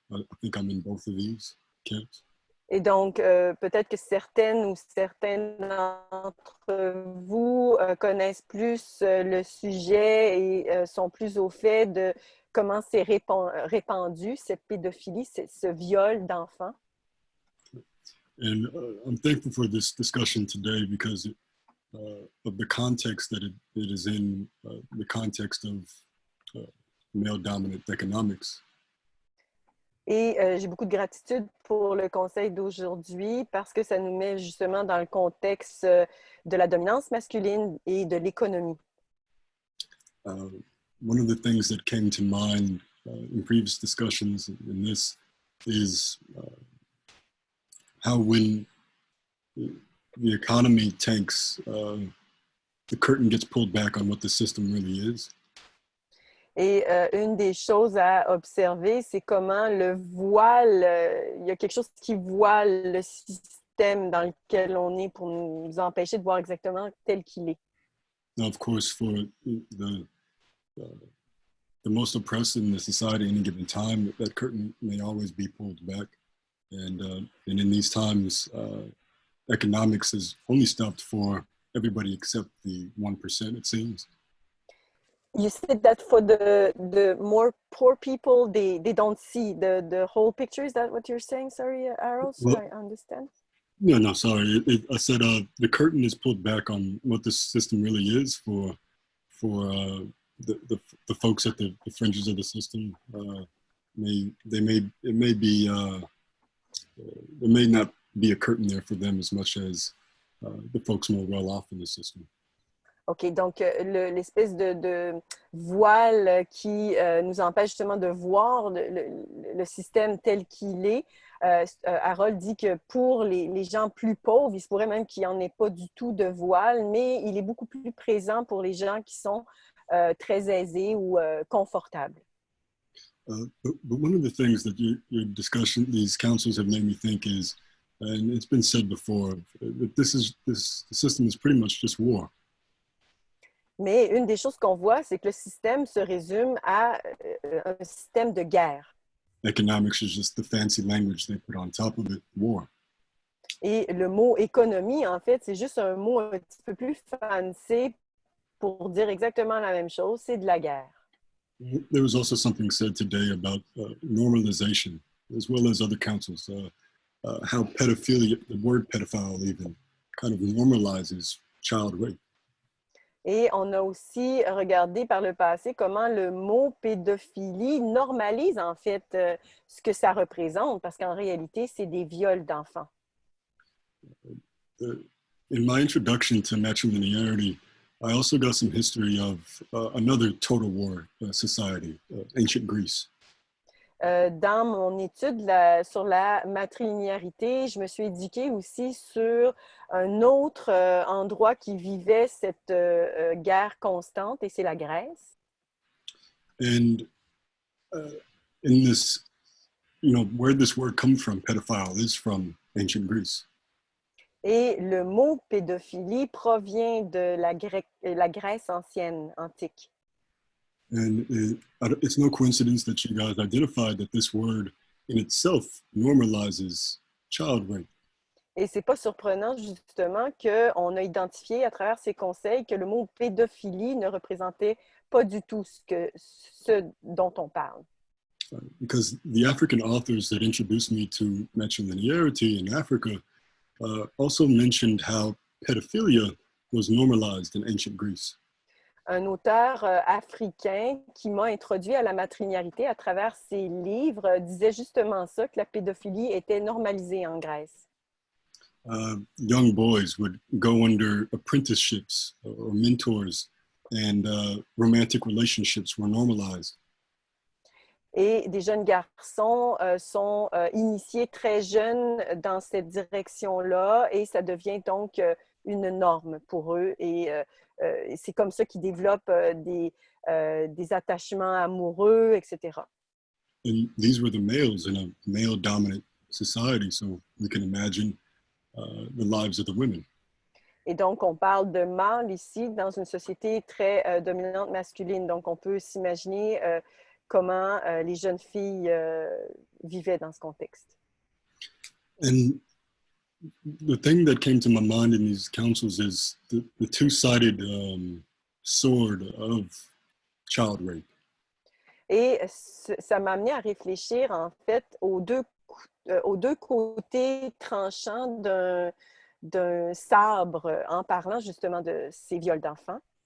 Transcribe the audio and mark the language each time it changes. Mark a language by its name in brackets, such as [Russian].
[English] I think I'm in both of these camps. [French] Et donc, peut-être que certaines ou certains d'entre vous connaissent plus le sujet et sont plus au fait de comment c'est répandu, cette pédophilie, ce viol d'enfants. [English] And I'm thankful for this discussion today because of the context that it is in, the context of male-dominant economics. [French] Et j'ai beaucoup de gratitude pour le conseil d'aujourd'hui parce que ça nous met justement dans le contexte de la dominance masculine et de l'économie. [English] One of the things that came to mind in previous discussions in this is how when the economy tanks, the curtain gets pulled back on what the system really is. [French] Et une des choses à observer, c'est comment le voile, il y a quelque chose qui voile le système dans lequel on est pour nous empêcher de voir exactement tel qu'il est. [English] Now, of course, for the most oppressed in the society at any given time, that curtain may always be pulled back. And in these times, economics is only stopped for everybody except the 1%, it seems. You said that for the more poor people, they don't see the whole picture. Is that what you're saying? Sorry, Harold, so I understand. No, sorry. I said the curtain is pulled back on what the system really is for the folks at the fringes of the system. There may not be a curtain there for them as much as the folks more well off in the system. [French] OK, donc l'espèce de voile qui nous empêche justement de voir le système tel qu'il est. Harold dit que pour les gens plus pauvres, il se pourrait même qu'il n'y en ait pas du tout de voile, mais il est beaucoup plus présent pour les gens qui sont très aisés ou confortables. [English] But one of the things that your discussion, these councils have made me think is And it's been said before that this system is pretty much just war. [French] Mais une des choses qu'on voit, c'est que le système se résume à un système de guerre. [English] Economics is just the fancy language they put on top of it, war. [French] Et le mot économie, en fait, c'est juste un mot un petit peu plus fancy pour dire exactement la même chose, c'est de la guerre. [English] There was also something said today about normalization, as well as other councils, how pedophilia, the word pedophile even, kind of normalizes child rape. [French] Et on a aussi regardé par le passé comment le mot pédophilie normalise en fait ce que ça représente, parce qu'en réalité, c'est des viols d'enfants. [English] In my introduction to matrilinearity, I also got some history of another total war society, ancient Greece. [French] Dans mon étude sur la matrilinéarité, je me suis éduquée aussi sur un autre endroit qui vivait cette guerre constante, et c'est la Grèce. [English] And in this, where this word comes from, pedophile, is from ancient Greece. [French] Et le mot pédophilie provient de la Grèce ancienne, antique. [English] And it's no coincidence that you guys identified that this word in itself normalizes child rape. [French] Et c'est pas surprenant, justement, qu'on a identifié à travers ces conseils que le mot pédophilie ne représentait pas du tout ce dont on parle. [English] Because the African authors that introduced me to matrilinearity in Africa also mentioned how pedophilia was normalized in ancient Greece. [French] Un auteur africain qui m'a introduit à la matrilinéarité à travers ses livres disait justement ça, que la pédophilie était normalisée en Grèce. [English] Young boys would go under apprenticeships or mentors, and romantic relationships were normalized. [French] Et des jeunes garçons sont initiés très jeunes dans cette direction-là, et ça devient donc une norme pour eux. Et c'est comme ça qu'ils développent des attachements amoureux, etc. [English] And these were the males in a male-dominant society, so we can imagine the lives of the women. [French] Et donc, on parle de mâles ici dans une société très dominante masculine. Donc, on peut s'imaginer comment les jeunes filles vivaient dans ce contexte. [English] And the thing that came to my mind in these councils is the two-sided sword of child rape. [French] Et ça m'a amené à réfléchir, en fait, aux deux côtés tranchants d'un sabre, en parlant justement de ces viols d'enfants.